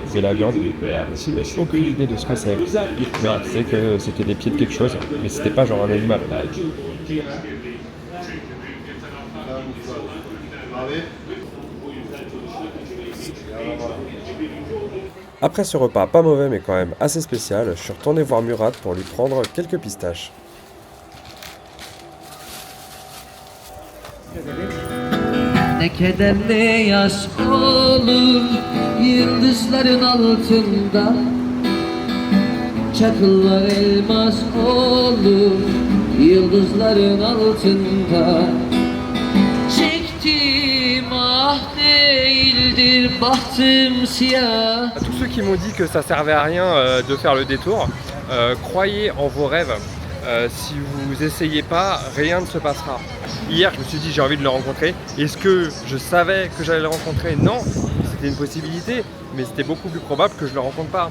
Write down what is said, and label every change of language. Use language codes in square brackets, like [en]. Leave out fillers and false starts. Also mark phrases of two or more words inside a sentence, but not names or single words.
[fr] Et la viande, j'ai aucune idée de ce que c'est. Mais je sais que c'était des pieds de quelque chose, mais c'était pas genre un animal. Après ce repas pas mauvais mais quand même assez spécial, je suis retourné voir Murat pour lui prendre quelques pistaches. [tr] Ne kederli yaş olur yıldızların altında, çakıllar elmas olur yıldızların altında. Çektim ah değildir bahtım siyah. [fr] À tous ceux qui m'ont dit que ça servait à rien de faire le détour, croyez en vos rêves. Si vous essayez pas, rien ne se passera. Hier, je me suis dit j'ai envie de le rencontrer. Est-ce que je savais que j'allais le rencontrer? Non, c'était une possibilité, mais c'était beaucoup plus probable que je le rencontre pas.